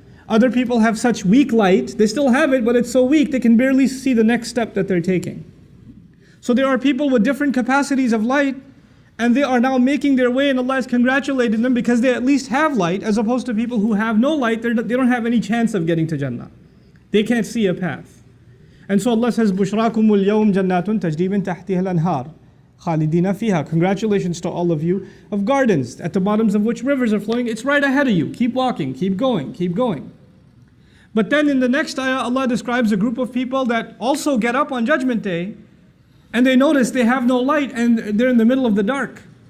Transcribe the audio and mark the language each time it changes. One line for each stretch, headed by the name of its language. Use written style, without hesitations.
English: Other people have such weak light, they still have it, but it's so weak they can barely see the next step that they're taking. So there are people with different capacities of light, and they are now making their way, and Allah is congratulating them because they at least have light, as opposed to people who have no light. They don't have any chance of getting to Jannah. They can't see a path. And so Allah says,
Arabic: بُشْرَاكُمُ الْيَوْمْ جَنَّاتٌ تَجْرِي مِنْ تَحْتِهَا الْأَنْهَارُ خَالِدِينَ فِيهَا.
English: Congratulations to all of you, of gardens at the bottoms of which rivers are flowing. It's right ahead of you. Keep walking, keep going, keep going. But then in the next ayah, Allah describes a group of people that also get up on Judgment Day, and they notice they have no light, and they're in the middle of the dark.